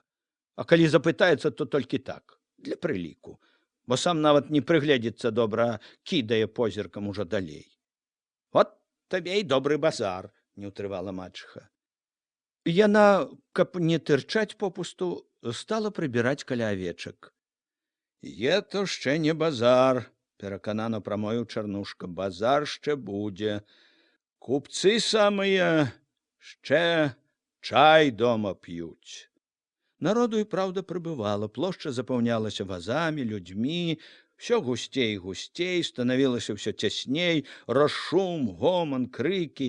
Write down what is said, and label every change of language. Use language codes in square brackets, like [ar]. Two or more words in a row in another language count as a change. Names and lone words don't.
[be] А калі запытаецца, то толькі так, для прыліку, бо сам нават не прыгледзіцца добра, кідае позіркам ужо далей. «От табе і добры базар», — не ўтрывала мачыха. Яна, каб не тырчаць попусту, стала прыбіраць каля авечак. «Е, то ще не базар», — пераканана прамовіў Чарнушка. «Базар ще будзе. Купцы самыя ще чай дома п'юць». Народу і праўда прыбывала, плошча запаўнялася вазамі, людзьмі, все гусцей і гусцей, станавілася ўсё цясней, рос шум, гоман, крыкі.